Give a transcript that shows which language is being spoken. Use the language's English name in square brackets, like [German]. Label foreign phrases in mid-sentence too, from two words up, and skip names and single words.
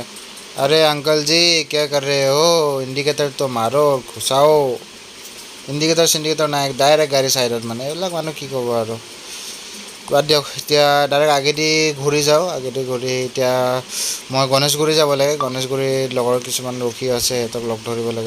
[Hindi] अरे अंकल जी क्या कर रहे हो, इंडिकेटर तो मारो, घुसाओ, इंडिकेटर सिंडिकेटर ना, डायरेक्ट गाड़ी साइड माने [Assamese] এইবিলাক মানুহ কি ক'ব আৰু, বাদ দিয়ক। এতিয়া ডাইৰেক্ট আগেদি ঘূৰি যাওঁ, আগেদি ঘূৰি এতিয়া মই গণেশগুৰি যাব লাগে, গণেশগুৰিত লগৰ কিছুমান ৰখি আছে, সিহঁতক লগ ধৰিব লাগে।